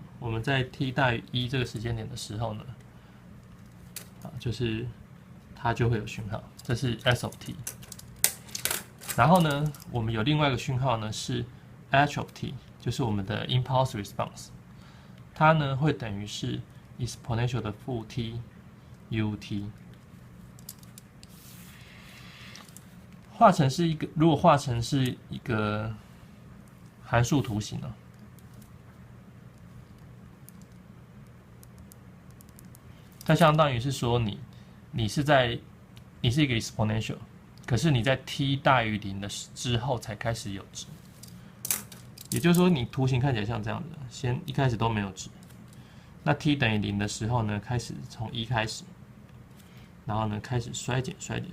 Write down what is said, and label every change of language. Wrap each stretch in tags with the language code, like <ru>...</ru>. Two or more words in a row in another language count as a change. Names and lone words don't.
<zh>們在 t 大於1這個時間點的時候呢，就是它就會有訊號，這是</zh> <en>s of t。</en> <zh>然後呢，我們有另外一個訊號呢是</zh> <en>h of t，</en> <zh>就是我們的</zh> <en>impulse response，</en> <zh>它呢會等於是 exponential 的負 t ut。畫成是一個，如果畫成是一個函數圖形呢，它相當於是說你是一個 exponential， 可是你在 t 大於0的之後才開始有值，也就是說你圖形看起來像這樣的，先一開始都沒有值，那 t 等於0的時候呢，開始從1開始，然後呢開始衰減。</zh>